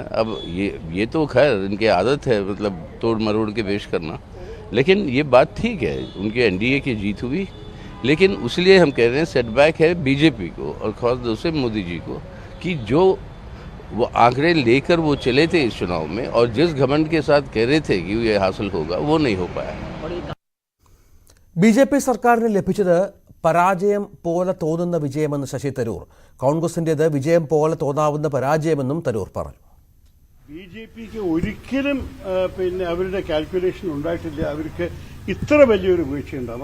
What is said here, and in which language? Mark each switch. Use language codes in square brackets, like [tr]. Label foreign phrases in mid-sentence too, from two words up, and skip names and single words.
[hi] अब ये तो खैर इनकी आदत है, मतलब तोड़ मरोड़ के पेश करना, लेकिन ये बात ठीक है, उनके एनडीए की जीत हुई, लेकिन उसलिए हम कह रहे हैं सेटबैक है बीजेपी को और खास तौर से मोदी जी को, कि जो वो आंकड़े लेकर वो चले थे इस चुनाव में और जिस घमंड के साथ कह रहे थे कि ये हासिल होगा, वो नहीं हो पाया। [ml] ബി.ജെ.പി. സർക്കാരിന് ലഭിച്ചത് പരാജയം പോലെ തോന്നുന്ന വിജയമെന്ന് ശശി തരൂർ. കോൺഗ്രസിന്റേത് വിജയം പോലെ തോന്നാവുന്ന പരാജയമെന്നും തരൂർ പറഞ്ഞു. ബി.ജെ.പിക്ക് ഒരിക്കലും പിന്നെ അവരുടെ കാൽക്കുലേഷൻ ഉണ്ടായിട്ടില്ല അവർക്ക് ഇത്ര വലിയൊരു വീഴ്ച ഉണ്ടാകും.